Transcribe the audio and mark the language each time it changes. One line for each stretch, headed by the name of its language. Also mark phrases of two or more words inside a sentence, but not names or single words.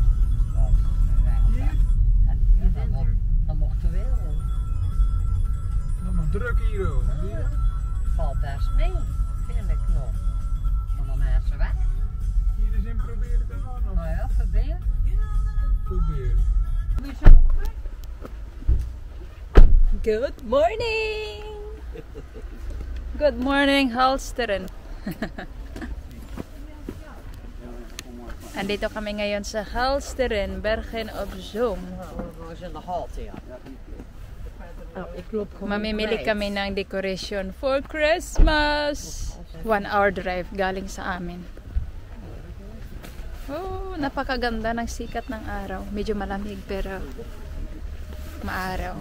Dutch: Hier? Dan mochten we wel. Allemaal druk hier, hoor. Zie je? Valt best mee, vind ik nog. Van de mensen weg. Hier eens in proberen te gaan. Of Nou ja, probeer. probeer.
English: Good morning! Good morning, Halsteren.
Filipino: Andito kami ngayon sa Halsteren, Bergen op Zoom.
Dutch: We zijn de halte, ja. Ik loop gewoon
Filipino: Mamimili kami ng
English: decoration for Christmas.
Filipino: 1
English: hour drive
Filipino: galing sa amin. Oh, napakaganda ng sikat ng araw. Medyo malamig pero maaraw.